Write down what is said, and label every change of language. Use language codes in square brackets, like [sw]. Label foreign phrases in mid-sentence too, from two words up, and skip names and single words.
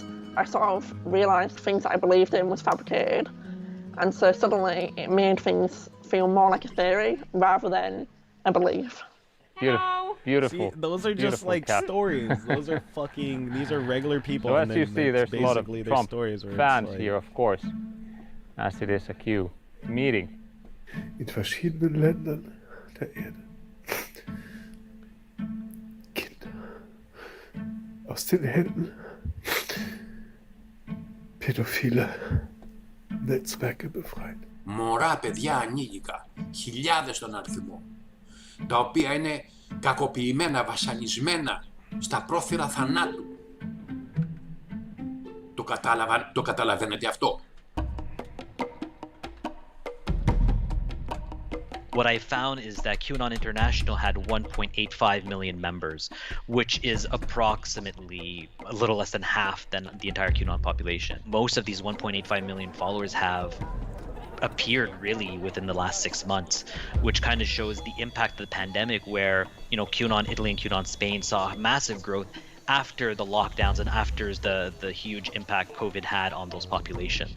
[en] I sort of realised things that I believed in was fabricated, and so suddenly it made things feel more like a theory rather than a belief. Beautiful. See, those are just stories. Those are these are regular people. So as you see, there's a lot of Trump fans here, of course, as it is a Q meeting. [de] In verschiedenen Ländern der Erde. Kinder aus den Händen pädophiler Netzwerke befreien. [el] Μωρά, παιδιά ανήλικα, χιλιάδες στον αριθμό, τα οποία είναι κακοποιημένα, βασανισμένα στα πρόθυρα θανάτου. Το καταλαβαίνετε αυτό? [en] What I found is that QAnon International had 1.85 million members, which is approximately a little less than half than the entire QAnon population. Most of these 1.85 million followers have appeared really within the last 6 months, which kind of shows the impact of the pandemic where, QAnon Italy and QAnon Spain saw massive growth after the lockdowns and after the huge impact COVID had on those populations.